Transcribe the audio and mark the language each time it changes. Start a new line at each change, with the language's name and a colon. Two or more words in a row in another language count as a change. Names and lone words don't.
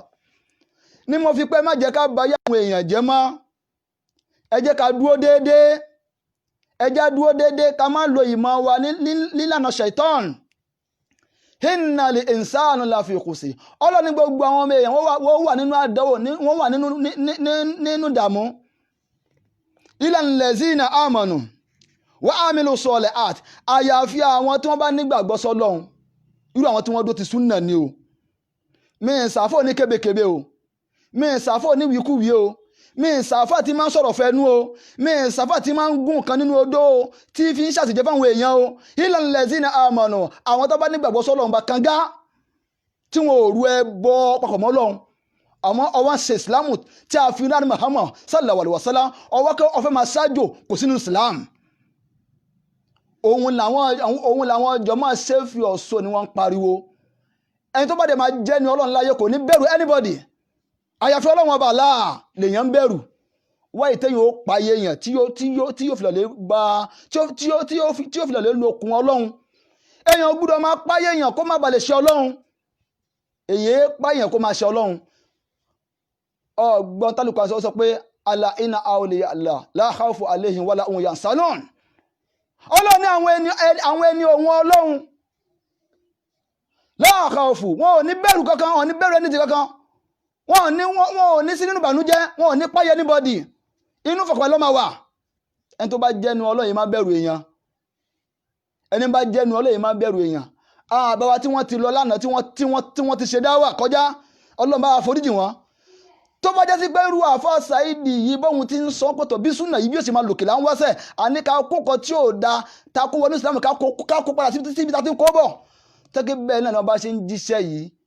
Yoruba: ní mo fi pé má jẹ́ ká bá yàwọn èèyàn jẹ́ mọ́, ẹ jẹ́ ká dúró déédéé, ẹ jẹ́ dúró déédéé, ká má lo ìmọ̀ wa nílànà ṣaitan.
Arabic: إن الإنسان لفي خسر,
Yoruba: ọlọ́ni gbogbo àwọn ọmọ èèyàn wọ́n wà nínú àdánwò, wọ́n wà nínú ìdààmú.
Arabic: إلا الذين آمنوا وعملوا الصالحات,
Yoruba: àyàfi àwọn tí wọ́n bá nígbàgbọ́ sọ́lọ́hun, irú àwọn tí wọ́n dó ti súnà ni o. mi ìsàfò ní kébékébé o, mi ìsàfò ní wíkúwí o, mi ìsàfà tí máa ń sọ̀rọ̀ fẹ́nu o mi ìsàfà tí máa ń gún kan nínú odó o tí fi ń ṣàṣìjẹ́ fáwọn èèyàn o
Arabic: إلا الذين آمنوا
Yoruba: àwọn tó bá nígbàgbọ́ sọ́lọ́run bá kanga tí wọn ò rú ẹbọ papọ̀ mọ́ Ọlọ́run àmọ́ ọwọ́ ṣe ìsìlámù tí a fi rán Muhammad
Arabic: صلى الله عليه وسلم
Yoruba: ọwọ́ kẹ́ ọfẹ́ máa ṣáájò kò sínú islam òun làwọn ọjọ́ máa ṣe fi ọ̀ṣọ́ ni wọ́n ń pariwo ẹni tó bá dẹ̀ máa jẹ́ ni Ọlọ́run láyé kò ní bẹ̀rù anybody àyàfi Ọlọ́run ọba Allah lèèyàn ń bẹ̀rù wáyé téèyàn ó payé èèyàn tí yóò fi lọ́lẹ́ gba tí yóò fi lọ́lẹ́ lókun Ọlọ́run èèyàn gbúdọ̀ máa páyé èèyàn kó má balẹ̀ ṣe Ọlọ́run èyí páyé kó máa ṣe Ọlọ́run ọgbọ́n tálùkù àṣọ sọ pé
Arabic: ألا إن أولياء الله لا خوف عليهم ولا هم يحزنون
Yoruba: Ọlọ́run ní àwọn ẹni òun Ọlọ́run
Arabic: لا خوف
Yoruba: wọn ò ní bẹ̀rù kankan wọn ò ní bẹ̀rù ẹni tí kankan wọn ò ní sí nínú ìbànújẹ́ wọn ò ní páyé anybody inú fọkàn ló máa wà ẹni tó bá jẹ́nu Ọlọ́run yìí má bẹ̀rù èèyàn ẹni bá jẹ́nu Ọlọ́run yìí má bẹ̀rù èèyàn àbáwá tí wọ́n ti lọ lánàá tí wọ́n ti ṣe dáwà kọjá Ọlọ́run bá foríjì wọn tó bá jẹ́ sí pé irú àfa Saidi yìí bóun ti ń sọ pọ̀tọ̀ bí súnà yìí bí ó sì máa lòkè là ń wáṣẹ̀ àní ká kókọ tí ò da ta kó wọnú Islam ká kó padà síbi tá ti ń kó bọ̀ tẹ́kẹ́ bẹ́ẹ̀ náà bá ṣe ń jíṣẹ́ yìí